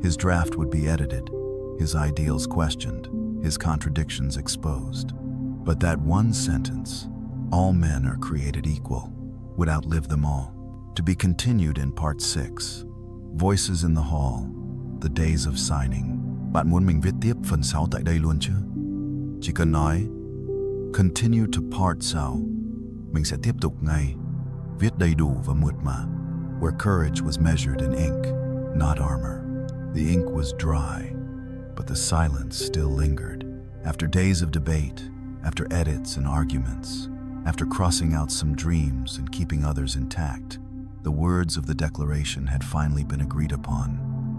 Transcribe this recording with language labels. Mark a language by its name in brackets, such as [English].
[English] His draft would be edited, his ideals questioned, his contradictions exposed. But that one sentence, all men are created equal, would outlive them all. To be continued in Part 6. Voices in the Hall, the days of signing. [Vietnamese] Bạn muốn mình viết tiếp phần 6 tại đây luôn chứ? Chỉ cần nói, [English] continue to Part 6, [Vietnamese] mình sẽ tiếp tục ngay, viết đầy đủ và mượt mà. [English] Where courage was measured in ink, not armor. The ink was dry, but the silence still lingered. After days of debate, after edits and arguments, after crossing out some dreams and keeping others intact, the words of the Declaration had finally been agreed upon.